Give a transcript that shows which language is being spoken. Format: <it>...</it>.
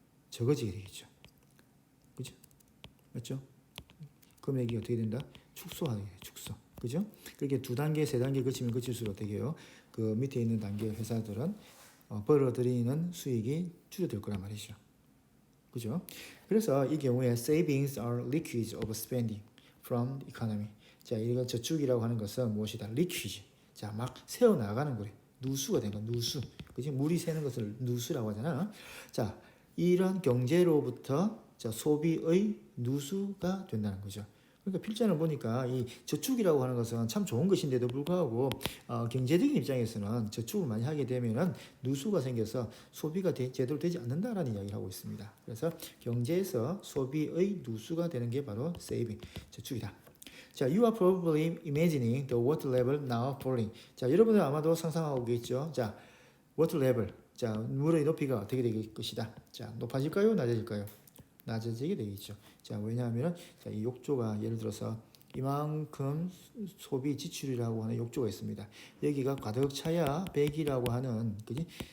<ko>적어지게 되겠죠. 그죠? 맞죠? 금액이 어떻게 된다? 축소하게 돼요. 축소. 그죠? 그렇게 2단계, 3단계 거치면 거칠수록 어떻게 해요? 그 밑에 있는 단계 회사들은 벌어들이는 수익이 줄어들 거란 말이죠. 그죠? 그래서 이 경우에</ko> <en>savings are leakage of spending from the economy.</en> <ko>자, 이거 저축이라고 하는 것은 무엇이다? leakage. 자, 막 새어 나가는 거래. 누수가 된 거, 누수. 그지? 물이 새는 것을 누수라고 하잖아. 자, 이런 경제로부터 자, 소비의 누수가 된다는 거죠. 그러니까 필자를 보니까 이 저축이라고 하는 것은 참 좋은 것인데도 불구하고 경제적인 입장에서는 저축을 많이 하게 되면은 누수가 생겨서 소비가 제대로 되지 않는다라는 이야기를 하고 있습니다. 그래서 경제에서 소비의 누수가 되는 게 바로 saving, 저축이다.</ko> <en>자, you are probably imagining the water level now falling.</en> <ko>자, 여러분들 아마도 상상하고 계시죠?</ko> <en>자, water level.</en> <ko>자, 물의 높이가 어떻게 될 것이다. 자, 높아질까요? 낮아질까요? 낮아지게 되겠죠. 자, 왜냐하면 자, 이 욕조가 예를 들어서 이만큼 소비 지출이라고 하는 욕조가 있습니다. 여기가 가득 차야 100이라고 하는 그지?</ko>